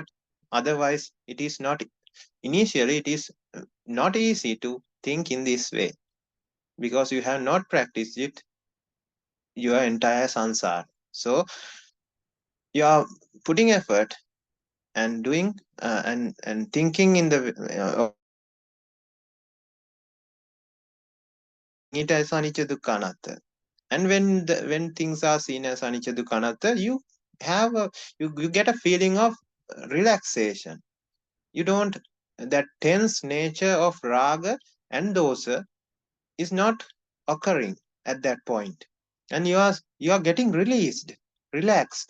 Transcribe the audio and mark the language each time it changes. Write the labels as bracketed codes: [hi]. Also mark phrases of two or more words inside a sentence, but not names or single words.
[en] Otherwise, it is not, initially it is not easy to think in this way, because you have not practiced it your entire sansar. So you are putting effort and doing and thinking in the it as [pi] anicca dukkha anatta. [en] And when things are seen as [pi] anicca dukkha anatta, [en] have a you get a feeling of relaxation. You don't, that tense nature of raga and dosa is not occurring at that point, and you are getting released, relaxed.